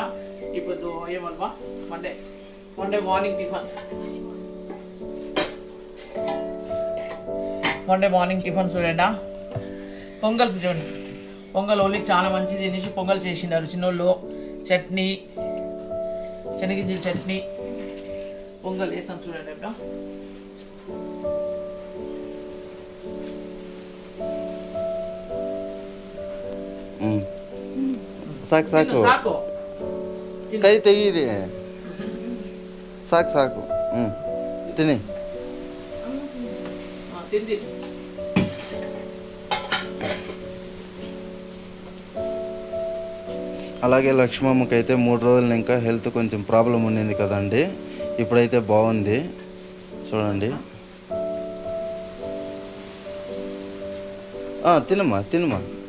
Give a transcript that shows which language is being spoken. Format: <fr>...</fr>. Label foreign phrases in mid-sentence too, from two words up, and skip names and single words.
<te>ఇప్పుడు ఏమల్వా మండే మార్నింగ్ టిఫిన్ చూడండి. పొంగల్ ఫ్రెండ్స్, పొంగల్ ఓన్లీ చాలా మంచిది అనేసి పొంగల్ చేసినారు చిన్నోళ్ళు. చట్నీ, శనగింజల చట్నీ, పొంగల్ వేసాం చూడండి. ఇప్పుడు</te> <kn>ಸಾಕು ಸಾಕು ಕೈ ತೆಗೀರಿ. ಸಾಕು ಸಾಕು. ತಿನ್ನಿ.</kn> <te>అలాగే లక్ష్మమ్మకి అయితే 3 రోజులు ఇంకా హెల్త్ కొంచెం ప్రాబ్లం ఉండింది కదండి. ఇప్పుడైతే బాగుంది చూడండి. తినమ్మా తినమ్మా.</te>